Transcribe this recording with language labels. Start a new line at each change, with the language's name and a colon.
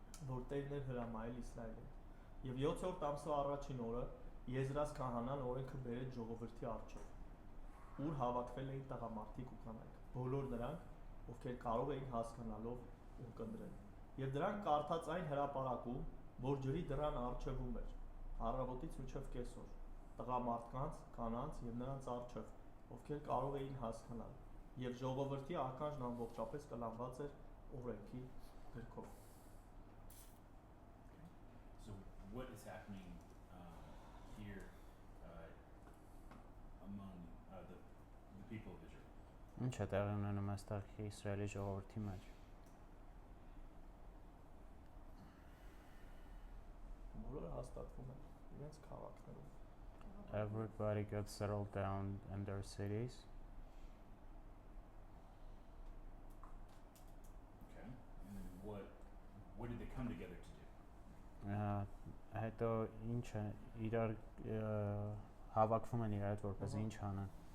Armenian: որ Տերն էր հրամայել Իսրայելին։ Եվ 7-րդ ամսվա առաջին օրը Եզրաս քահանան օրենքը բերեց ժողովրդի առջև, ուր հավաքվել էին տղամարդիկ ու կանայք, բոլոր նրանք, ովքեր կարող էին հասկանալով ունկնդրել։ Եվ դրանք կարդաց այն հրապարակում, որ ջրի դռան առջևում էր, առավոտից մինչև կեսօր, տղամարդկանց, կանանց եւ նրանց առջև, ովքեր կարող էին հասկանալ։ Եվ ժողովրդի ականջն ամբողջապես կլանված էր օրենքի գրքով։
English: So what is happening here among the people of Israel?
Armenian: Ինչ է տեղի ունենում այստեղ Իսրայելի ժողովրդի մեջ։ Բոլորը հաստատվում են իրենց քաղաքներում։
English: Everybody got settled down in their cities. Okay. And then what did they come together to do?
Armenian: Հետո ինչ է իրար հավաքվում են իրար հետ որպես ինչ անեն։